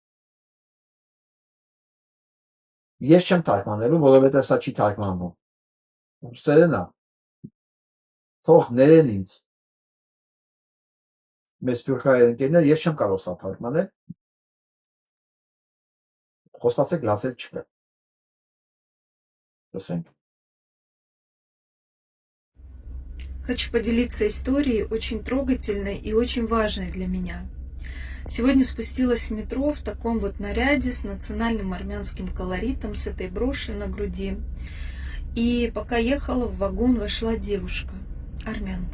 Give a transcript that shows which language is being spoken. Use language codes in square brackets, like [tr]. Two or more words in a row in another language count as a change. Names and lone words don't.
[hy] Ես չեմ թարգմանելու, որովհետև սա չի թարգմանվում։ Ուսերեն է։ Թող ներեն ինձ։ Մեզ սփյուռքահայ ընկերներ, ես չեմ կարող սա թարգմանել։ Խոստացեք լսել չկա։ Լսենք։ [ru] Хочу поделиться историей, очень трогательной и очень важной для меня. Сегодня спустилась в метро в таком вот наряде с национальным армянским колоритом, с этой брошью на груди. И пока ехала в вагон, вошла девушка, армянка.